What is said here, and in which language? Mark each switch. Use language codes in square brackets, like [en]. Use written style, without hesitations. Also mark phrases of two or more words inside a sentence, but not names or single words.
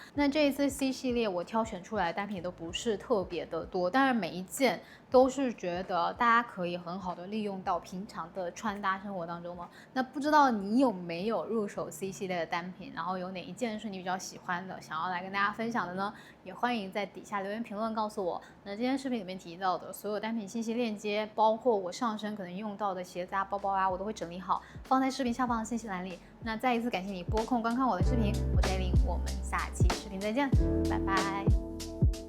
[zh] 那這一次 C 系列我挑選出來的單品都不是特別的多，但是每一件都是覺得大家可以很好的利用到平常的穿搭生活当中嘛。那不知道你有沒有入手 C 系列的单品，然後有哪一件是你比較喜歡的，想要來跟大家分享的呢？也歡迎在底下留言評論告訴我。那今天視頻裡面提到的所有單品信息鏈接，包括我上身可能用到的鞋子啊、包包啊，我都會整理好放在視頻下方的信息欄裡。那再一次感謝你撥空觀看我的視頻，我是艾琳，我們下期視頻再見，拜拜。